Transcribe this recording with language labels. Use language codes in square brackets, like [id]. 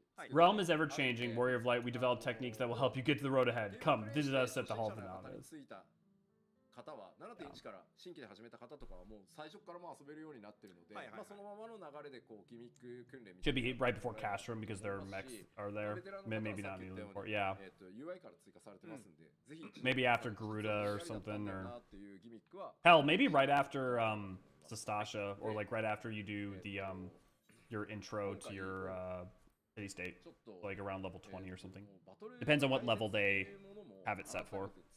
[en] Realm is ever changing. Warrior of Light, we develop techniques that will help you get to the road ahead. Come, visit us at the Hall of the Novice. [ja] 方は7.1から新規で始めた方とかはもう最初からも遊べるようになってるので、そのままの流れでこうギミック訓練みたいな [en] Should be right before Castrum because their mechs are there. Maybe not even before. Yeah. [ja] UI から追加されてますんで、ぜひ [en] Maybe after Garuda or something, or hell, maybe right after Sastasha, or like right after you do the your intro to your city state, like around level 20 or something. Depends on what level they have it set for.